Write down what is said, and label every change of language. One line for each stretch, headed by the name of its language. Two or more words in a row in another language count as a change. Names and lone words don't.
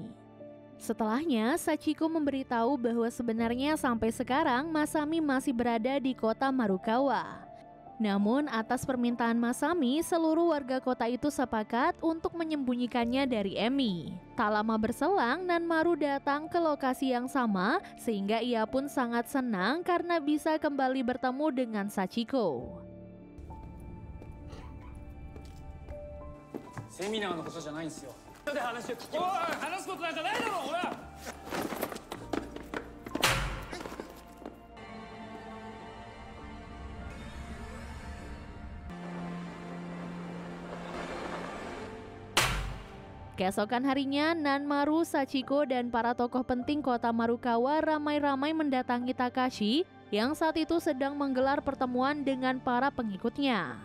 Indonesian: Setelahnya, Sachiko memberitahu bahwa sebenarnya sampai sekarang Masami masih berada di kota Marukawa. Namun atas permintaan Masami, seluruh warga kota itu sepakat untuk menyembunyikannya dari Emi. Tak lama berselang, Nanmaru datang ke lokasi yang sama sehingga ia pun sangat senang karena bisa kembali bertemu dengan Sachiko.
Japanese: セミナーのことじゃないんですよ。で話を聞きます。おい、話すことなんかないだろ、ほら。
Indonesian: Keesokan harinya, Nanmaru, Sachiko, dan para tokoh penting kota Marukawa ramai-ramai mendatangi Takashi yang saat itu sedang menggelar pertemuan dengan para pengikutnya.